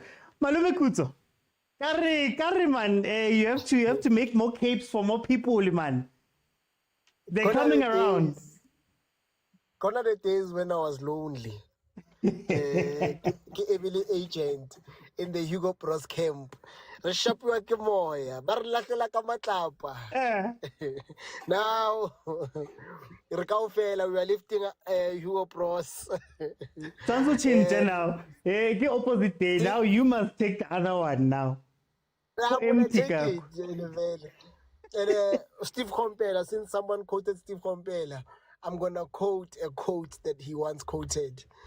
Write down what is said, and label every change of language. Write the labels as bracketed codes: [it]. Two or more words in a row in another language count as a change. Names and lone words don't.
[en] Malume Kutso. Carry, man. You have to make more capes for more people, man. They're coming around. Gone are the days when I was lonely. Emily agent in the Hugo Bros camp. [tn] Reshapiwa ke moya, ba re latlhela ka matlapa. [en] Now, [tn] re kaofela, [en] we are lifting Hugo Bros. Sounds to change now. The opposite day. Now you must take the other one now. I'm gonna take it. And Steve Compella, since someone quoted Steve Compella, I'm gonna quote a quote that he once quoted.